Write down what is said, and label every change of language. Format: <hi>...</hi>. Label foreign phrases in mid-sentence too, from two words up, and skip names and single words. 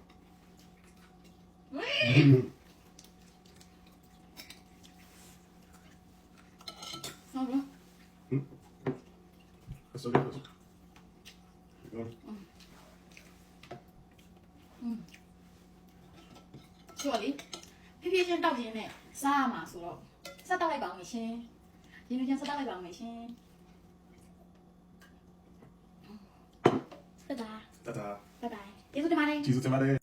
<en>I still got this. Keep going.</en> <my>ဆိုတော့လေဖြည်းဖြည်းချင်းတောက်ခြင်းနဲ့စားရမှာဆိုတော့ဆက်တောက်လိုက်ပါအောင်ရှင်ရင်းနှီးချင်းဆက်တောက်လိုက်ပါအောင်ရှင်တဒါ</my> <en>Ta-ta.</en> <my>ဘိုင်ဘိုင်ကျေးဇူးတင်ပါတယ်</my> <en>Cheese with tomato.</en>